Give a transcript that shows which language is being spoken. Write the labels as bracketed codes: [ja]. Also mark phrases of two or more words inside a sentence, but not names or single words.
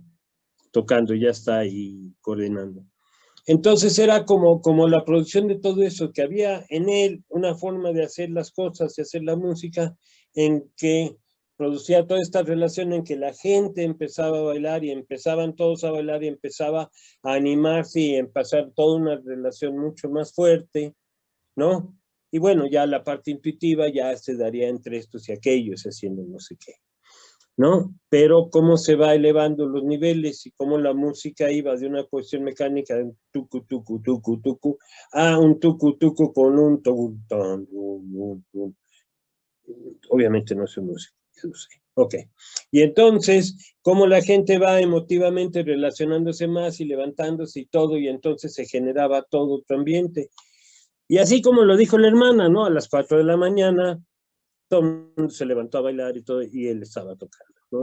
[es] Tocando, ya está ahí coordinando. Entonces era como la producción de todo eso, que había en él una forma de hacer las cosas, de hacer la música, en que producía toda esta relación en que la gente empezaba a bailar y empezaban todos a bailar y empezaba a animarse y empezar toda una relación mucho más fuerte, ¿no? Y bueno, ya la parte intuitiva ya se daría entre estos y aquellos, haciendo no sé qué, ¿no? Pero cómo se va elevando los niveles y cómo la música iba de una cuestión mecánica de un tucu, tucu, tucu, tucu, a un tucu, tucu con un togutón. Obviamente no soy músico, ya lo sé. Ok. Y entonces, cómo la gente va emotivamente relacionándose más y levantándose y todo, y entonces se generaba todo otro ambiente. Y así como lo dijo la hermana, ¿no? A las 4 de la mañana, todo el mundo se levantó a bailar y todo, y él estaba tocando, ¿no?